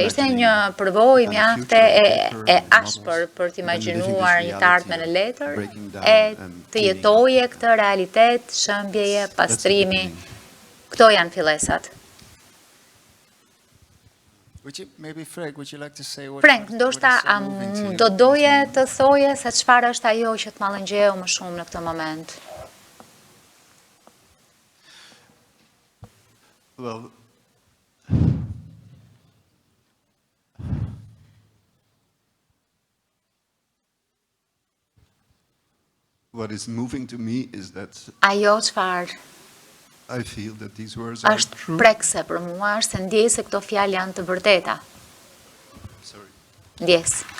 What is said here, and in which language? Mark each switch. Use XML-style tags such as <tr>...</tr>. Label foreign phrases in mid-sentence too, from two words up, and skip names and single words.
<sq>Ishte një përvojë mjaft e ashpër për të imagjinuar një të ardhmen e letër, e të jetoje këtë realitet, shëmbjeje, pastrimi. Këto janë fillesat. Frank, ndoshta do doje të thoje se çfarë është ajo që të mallëngjeu më shumë në këtë moment?</sq> <en>Well, what is moving to me is that</en> <sq>ajo çfarë</sq> <en>I feel that these words are</en> <sq>është</sq> <en>true.</en> <sq>prekse për mua, është se ndjej se këto fjalë janë të vërteta.</sq> <en>Sorry.</en> <sq>Ndjes.</sq>